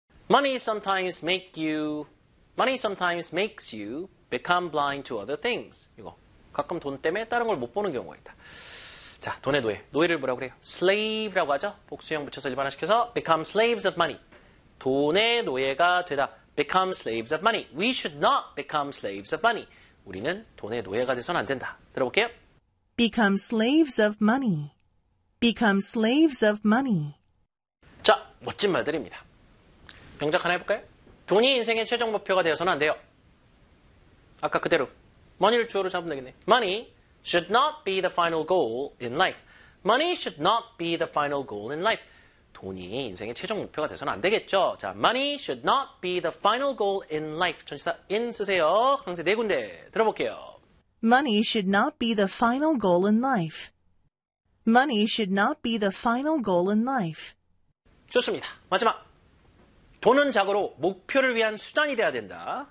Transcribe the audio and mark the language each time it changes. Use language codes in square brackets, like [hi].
[en] Money sometimes makes you become blind to other things. [ko] 이거 가끔 돈 때문에 다른 걸 못 보는 경우가 있다. 자, 돈의 노예. 노예를 뭐라고 그래요? Slave라고 하죠. 복수형 붙여서 일반화시켜서 [en] Become slaves of money. [ko] 돈의 노예가 되다. [en] Become slaves of money. We should not become slaves of money. [ko] 우리는 돈의 노예가 돼서는 안 된다. 들어볼게요. [en] Become slaves of money. Become slaves of money. [ko] 자, 멋진 말들입니다. 명작 하나 해볼까요? 돈이 인생의 최종 목표가 되어서는 안 돼요. 아까 그대로. Money를 주어로 잡으면 되겠네. [en] Money should not be the final goal in life. Money should not be the final goal in life. [ko] 돈이 인생의 최종 목표가 돼서는 안 되겠죠. [en] 자, money should not be the final goal in life. [ko] 전치사 in 쓰세요. 강세 네 군데 들어볼게요. [en] Money should not be the final goal in life. Money should not be the final goal in life. [ko] 좋습니다. 마지막. 돈은 자고로 목표를 위한 수단이 돼야 된다.